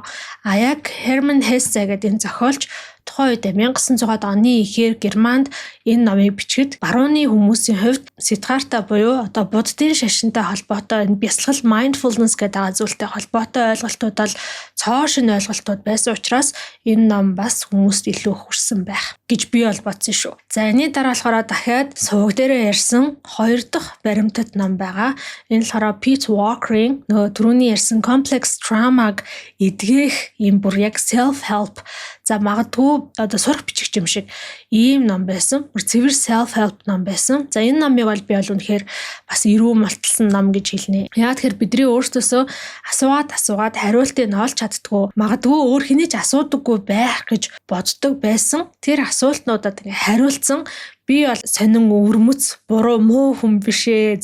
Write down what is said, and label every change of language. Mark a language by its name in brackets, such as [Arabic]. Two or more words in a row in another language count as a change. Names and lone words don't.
[Mongolian] А яг Hermann Hesse гэдэг энэ зохиолч тухайн үед 1900-аад оны ихээр Германд энэ номыг бичгэд барууны хүмүүсийн хувьд Сиддхарта буюу одоо буддын шашинтай холбоотой энэ бясалгал mindfulness гэдэг зүйлтэй холбоотой ойлголтууд бол цоо шин ойлголтууд байсан учраас энэ ном бас хүмүүст илүү хүрсэн байх гэж би бол бодсон шүү. За энэний дараа болохоор дахиад сувг дээрээ ярьсан хоёр дахь баримтат ном байгаа. Энэ болохоор Pete Walker-ийн нөгөө түрүүний ярьсан [English] complex trauma- [Mongolian] г эдгэх юм бүр яг [English] self help [Mongolian] за магадгүй одоо сурах бичих юм шиг ийм ном байсан. Цэвэр [English] self help [Mongolian] ном байсан. За энэ номыг бол би бол үнэхээр бас эрүү малталсан ном гэж хэлнэ. Яг тэгэхээр бидний өөрсдөөсөө асуугаад хариултыг нь олж чаддгүй магадгүй өөр хэний ч асуудаггүй байх гэж боддог байсан. Тэр асуултнуудад ингээ хариулсан би бол сонин өвөрмөц буруу муу хүн бишээ.